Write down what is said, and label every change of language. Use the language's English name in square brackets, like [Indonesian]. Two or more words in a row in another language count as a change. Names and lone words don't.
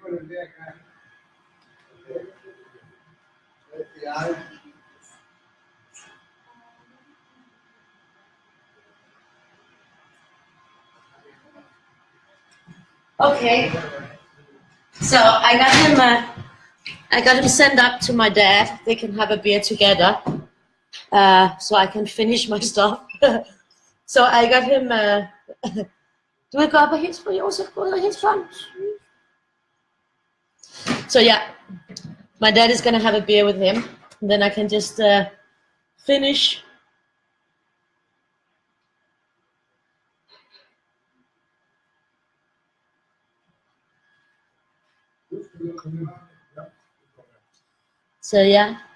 [English] Okay. So I got him sent up to my dad. They can have a beer together, so I can finish my stuff. So I got him. [Danish] Du vil gå op og hilse på Josef. Gå ud og hilse på ham. [English] So yeah, my dad is gonna have a beer with him, and then I can just finish. So yeah.